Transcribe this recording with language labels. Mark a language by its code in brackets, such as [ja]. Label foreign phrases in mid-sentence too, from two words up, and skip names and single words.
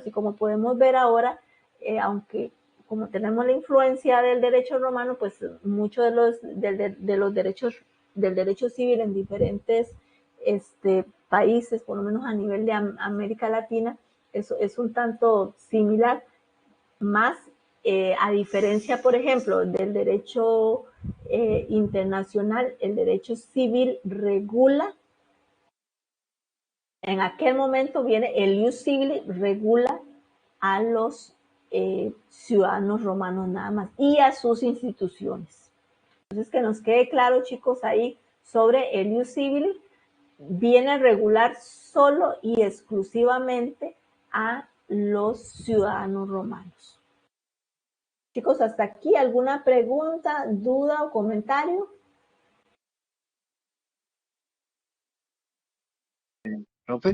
[es] Y como podemos ver ahora, aunque como tenemos la influencia del derecho romano, pues muchos de los derechos del derecho civil en diferentes países, por lo menos a nivel de América Latina, eso es un tanto similar, más a diferencia, por ejemplo, del derecho internacional, el derecho civil regula, en aquel momento viene el [la] ius civili, [es] regula a los ciudadanos romanos nada más y a sus instituciones. Entonces, que nos quede claro, chicos, ahí sobre el [la] ius civili, [es] viene a regular solo y exclusivamente a los ciudadanos romanos. Chicos, hasta aquí, ¿alguna pregunta, duda o comentario? ¿Profe?